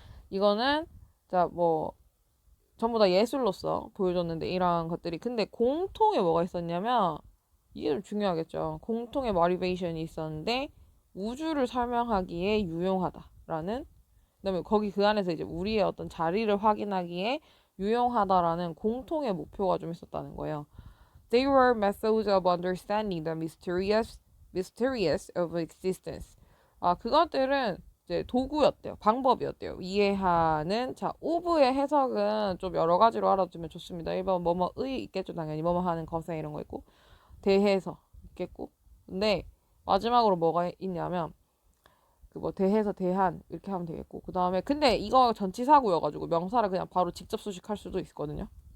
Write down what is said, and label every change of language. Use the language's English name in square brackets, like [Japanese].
[Korean] 이거는 자 뭐 전부 다 예술로서 보여줬는데 이러한 것들이 근데 공통에 뭐가 있었냐면 이게 좀 중요하겠죠. 공통의 모티베이션이 있었는데 우주를 설명하기에 유용하다라는, 그다음에 거기 그 안에서 이제 우리의 어떤 자리를 확인하기에 유용하다라는 공통의 목표가 좀 있었다는 거예요. [English] They were methods of understanding the mysterious of existence. [Korean] 그것들은 이제 도구였대요. 방법이었대요. 이해하는. 자, of의 해석은 좀 여러 가지로 알아두면 좋습니다. 1번 뭐뭐의 있겠죠. 당연히 뭐뭐 하는 것에 이런 거 있고 대해서 있겠고. 근데 마지막으로 뭐가 있냐면 그 뭐 대해서 대한 이렇게 하면 되겠고 그 다음에 근데 이거 전치사구여가지고 명사를 그냥 바로 직접 수식할 수도 있거든요.